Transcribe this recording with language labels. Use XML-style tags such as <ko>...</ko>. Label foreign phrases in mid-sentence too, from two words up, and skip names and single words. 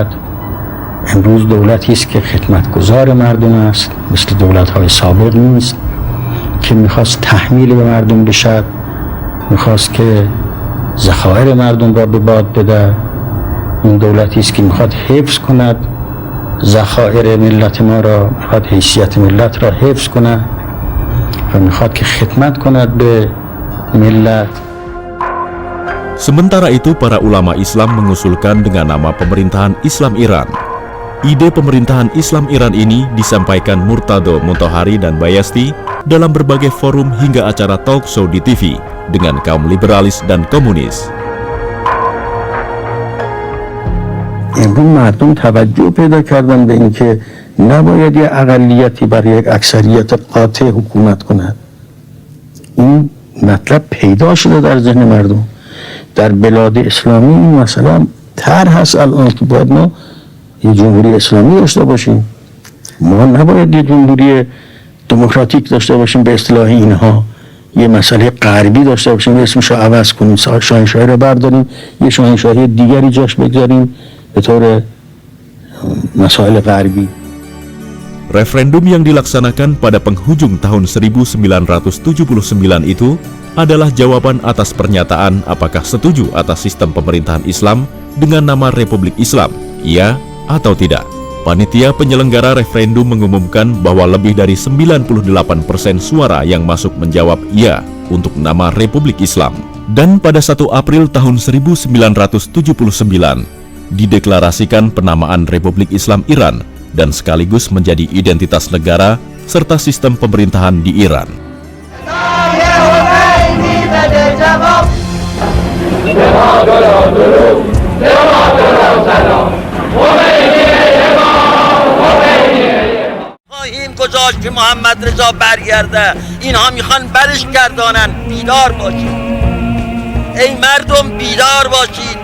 <fa>امروز دولتی است که خدمتگزار مردم است، مثل دولت‌های سابق نیست که میخواست تحمیل به مردم بشد، میخواست که ذخایر مردم را به باد بده. این دولتی است که میخواد حفظ کند ذخایر ملت ما را، میخواد حیثیت ملت را حفظ کند و میخواد که خدمت کند به ملت.</fa> <id>Sementara itu, para ulama Islam mengusulkan dengan nama pemerintahan Islam Iran. Ide pemerintahan Islam Iran ini disampaikan Murtado Mutahari dan Bayasti dalam berbagai forum hingga acara</id> <en>talk show</en> <id>di TV dengan kaum liberalis dan komunis.</id> <fa>امروز مردم توجه پیدا کردن به اینکه نباید یه اقلیتی برای یک اکثریت قاطع حکومت کند. این مطلب پیدا شده در ذهن مردم. در بلاد اسلامی این مثلا طرح هست الان که باید ما یه جمهوری اسلامی داشته باشیم. ما نباید یه جمهوری دموکراتیک داشته باشیم به اصطلاح اینها، یه مسئله غربی داشته باشیم، اسمش رو عوض کنیم، شاهنشاهی رو برداریم، یه شاهنشاهی دیگری جاش بگذاریم به طور مسائل غربی.</fa> <id>Referendum yang dilaksanakan pada penghujung tahun 1979 itu adalah jawaban atas pernyataan apakah setuju atas sistem pemerintahan Islam dengan nama Republik Islam, iya atau tidak. Panitia penyelenggara referendum mengumumkan bahwa lebih dari 98% suara yang masuk menjawab iya untuk nama Republik Islam. Dan pada 1 April tahun 1979, dideklarasikan penamaan Republik Islam Iran dan sekaligus menjadi identitas negara serta sistem pemerintahan di Iran.</id> <fa>خواهیم گذاشت که محمد رضا برگرده. اینها میخوان برش گردانن. بیدار باشید ای مردم، بیدار باشید.</fa>